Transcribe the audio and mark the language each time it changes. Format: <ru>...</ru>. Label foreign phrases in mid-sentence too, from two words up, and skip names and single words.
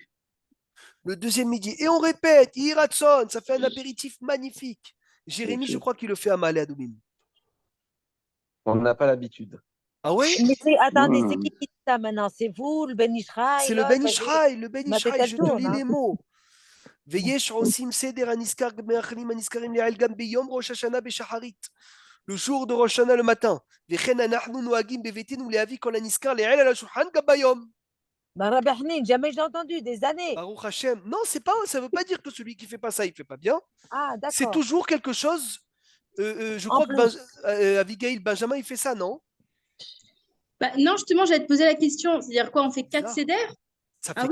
<fr>Le deuxième midi. Et on répète, Hiratson, ça fait un apéritif magnifique. Jérémy, je crois qu'il le fait à Malé Adoumim. On n'a pas l'habitude. Ah ouais? Mais attendez, c'est Hmm. qui dit ça maintenant? C'est vous, le Ben Ishraï, C'est le Ben Ishraï, le Ben Ishraï, je te tourne, lis hein. les mots.</fr> <he>ויש עושים סדר הנזכר במאכלים הנזכרים לעיל גם ביום ראש השנה בשחרית.</he> <fr>Le jour de Rosh Hashanah le matin.</fr> <he>וכן אנחנו נוהגים בביתנו להביא כל הנזכר לעיל על השולחן גם ביום.</he> <fr>Ben, Rabbi Hanine, jamais je l'ai entendu, des années.</fr> <he>ברוך השם.</he> <fr>Non, ça ne veut pas dire que celui qui ne fait pas ça, il ne fait pas bien. Ah, C'est d'accord. toujours quelque chose. Je En crois que plus. Abigail Benjamin, il fait ça, non? Bah, non, justement, j'allais te poser la question. C'est-à-dire quoi, on fait 4 Bizarre. CDR? Ça fait</fr>